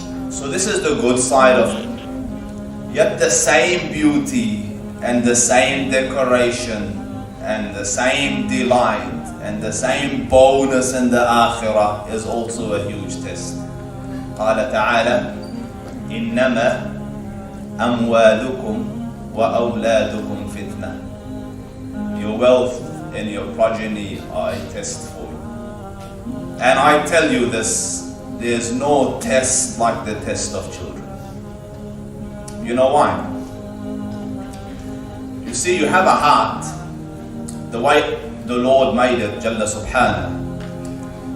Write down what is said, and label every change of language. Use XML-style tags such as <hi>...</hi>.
<en>So this is the good side of it. Yet the same beauty and the same decoration and the same delight and the same bonus in the akhirah is also a huge test.</en> <ar>قال تعالى إنما أموالكم وأولادكم فتنة.</ar> <en>Your wealth and your progeny are a test for you. And I tell you this, there's no test like the test of children. You know why? You see, you have a heart, the way the Lord made it, Jalla Subhanahu.</en>